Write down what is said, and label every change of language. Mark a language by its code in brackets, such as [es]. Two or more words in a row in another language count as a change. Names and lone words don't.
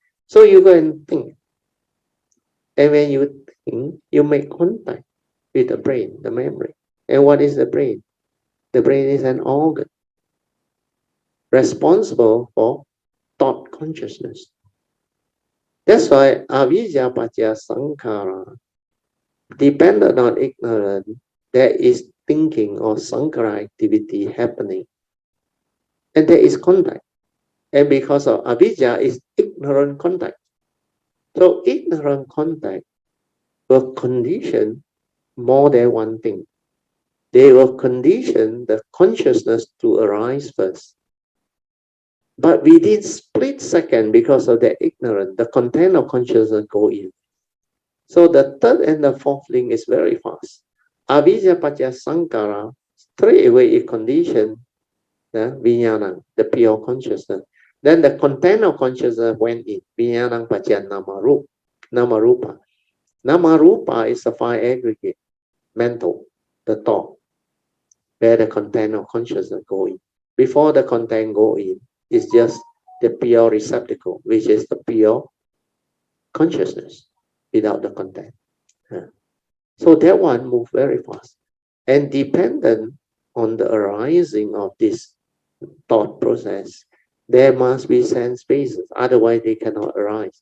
[en] So you go and think. And when you think, you make contact with the brain, the memory. And what is the brain? The brain is an organ responsible for thought consciousness. That's why [pi] avijja paccaya sankhara, [en] dependent on ignorance, there is thinking or sankhara activity happening. And there is contact. And because of avijja is ignorant contact. So ignorant contact will condition more than one thing. They will condition the consciousness to arise first. But within split second, because of the ignorance, the content of consciousness go in. So the third and the fourth link is very fast. [pi] Avijja paccaya sankhara, [en] straight away it conditioned the vijnana, the pure consciousness. Then the content of consciousness went in. [pi] Vijnana paccaya namarupa. [en] Namarupa is the five aggregate, mental, the thought, where the content of consciousness go in. Before the content go in, it's just the pure receptacle, which is the pure consciousness without the content. So that one moves very fast. And dependent on the arising of this thought process, there must be sense bases, otherwise they cannot arise.